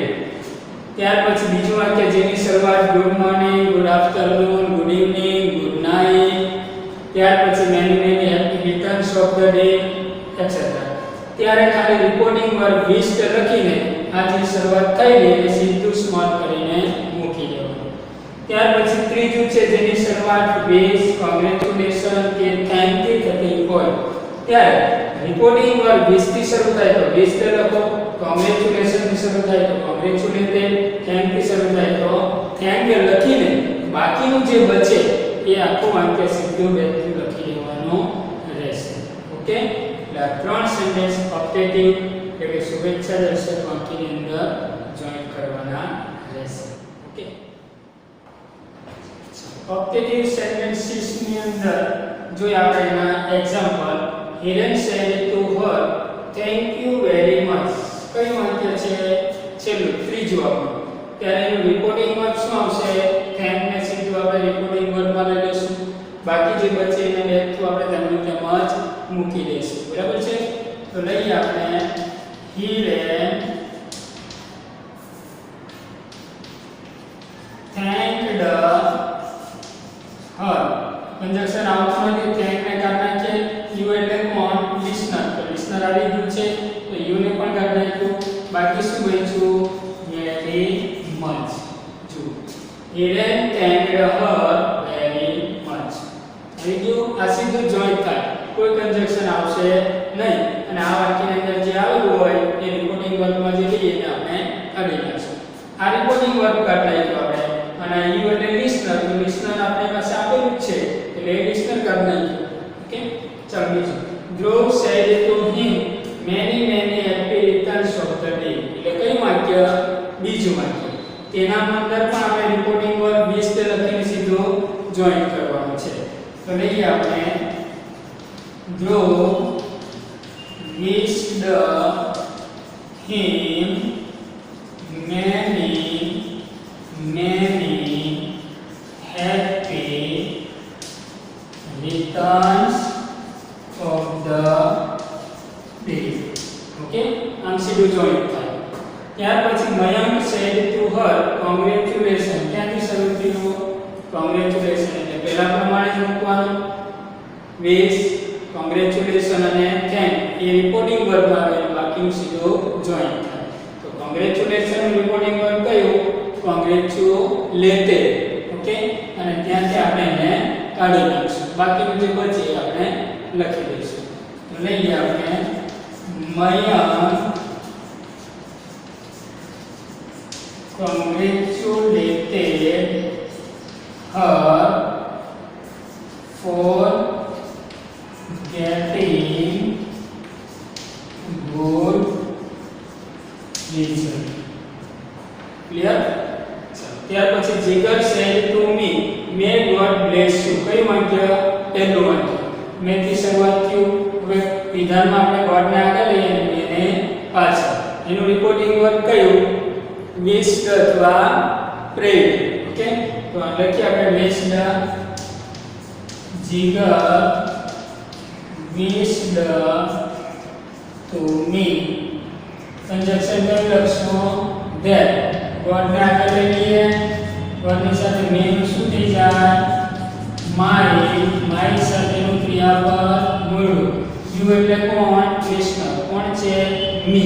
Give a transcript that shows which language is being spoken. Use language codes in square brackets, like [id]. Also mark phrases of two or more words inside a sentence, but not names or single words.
[gu] ત્યાર પછી બીજું વાક્ય જેની શરૂઆત [en] good morning, good afternoon, good evening, good night. [gu] ત્યાર પછી [en] many happy returns of the day etcetera. [gu] ત્યારે ખાલી [en] reporting verb [gu] wished લખીને આ જે શરૂઆત થયેલી એ સીધું સ્મોલ કરીને મૂકી દેવાનું. ત્યાર પછી ત્રીજું છે જેની શરૂઆત [en] with congratulation [gu] કે [en] thank you [gu] થતી હોય ત્યારે [en] reporting verb [gu] with થી શરૂ થાય તો with લખો, કોંગ્રેચ્યુલેશન થી શરૂ થાય તો કોંગ્રેચ્યુલેટેડ, થેન્ક થી શરૂ થાય તો થેન્ક લખીને બાકીનું જે બચે એ આખું વાક્ય સીધું બેઠું લખી દેવાનું રહેશે. ઓકે? એટલે આ ત્રણ [en] sentence optative [gu] એટલે કે શુભેચ્છા દર્શક વાક્યની અંદર જોઈન કરવાના રહેશે. ઓકે? [en] optative sentences [gu] ની અંદર જોઈએ આપણે એના એક્ઝામ્પલ. [en] Hiren said to her, thank you very much. [gu] કયું વાક્ય છે? છેલ્લું ત્રીજું આપણું. ત્યારે એનું [en] reporting verb [gu] શું આવશે? થેન્ક ને સીધું આપણે [en] reporting verbમાં [gu] લઈ લઈશું. બાકી જે બચે એને બેઠું આપણે તેમનું તેમ જ મૂકી દઈશું. બરાબર છે? તો લઈએ આપણે [en] Hiren thanked her. [gu] કન્જક્શન આવતું નથી, થેન્ક ને કાઢી નાખીએ. યુ એટલે કોણ? લિસનર. તો લિસનર આવી ગયું છે તો યુ ને પણ કાઢી નાખ્યું. બાકી શું બચ્યું? [en] very much. જો Hiren thanked her very much. [gu] આવી ગયું. આ સીધું જોઈન્ટ થાય, કોઈ કન્જક્શન આવશે નહીં. અને આ વાક્યની અંદર જે આવેલું હોય એ [en] reporting verbમાં [gu] જે લઈએ એને આપણે કાઢી નાખીશું. આ [en] reporting verb [gu] કાઢી નાખ્યું આપણે. અને યુ એટલે લિસનર. તો લિસનર આપણી પાસે આપેલું જ છે એટલે એ લિસનર કાઢી નાખ્યું. ઓકે? ચાલો બીજું. [en] Dhruv said to him many happy returns of the day. [gu] એટલે કયું વાક્ય? બીજું વાક્ય. તેના અંદર પણ આપણે [en] reporting verb [gu] wished લખીને સીધું જોઈન કરવાનું છે. તો લઈએ આપણે [en] Dhruv wished him many happy returns of the day. [gu] Okay, આમ સીધું જોઈન્ટ થાય. ત્યાર પછી મયંક [en] said to her congratulations. [gu] ક્યાંથી શરૂ થયું? congratulations એટલે પહેલા પ્રમાણે જ મૂકવાનું wish, congratulations અને thank એ [en] reporting verbમાં [gu] આવે, બાકીનું સીધું જોઈન્ટ થાય. તો congratulations નું [en] reporting verb [gu] કયું? congratulated. ઓકે, અને ત્યાંથી આપણે એને કાઢી નાખશું. બાકીનું જે બચે આપણે લખી દઈશું. તો લઈએ આપણે મયંક [en] congratulated her for getting good result. Clear? [gu] ત્યાર પછી [en] જીગર said to me may God bless you. [gu] કયું વાક્ય? પહેલું વાક્ય. મેં થી શરૂઆત થયું. હવે વિધાનમાં આપણે ગોડ ને આગળ લઈએ અને એને પાછળ. એનું [en] reporting verb [gu] કયું? wished અથવા prayed. [en] ઓકે, [gu] તો લખીએ આપણે [en] wished. જીગર wished to me. [gu] કંજક્શન કયું લખશું? that. ગોડ ને આગળ લઈ લઈએ. ગોડ ની સાથે મે નું શું થઈ જાય? my સાથેનું ક્રિયાપદ મૂળરૂપ. યુ એટલે કોણ? કૃષ્ણ. કોણ છે? મી.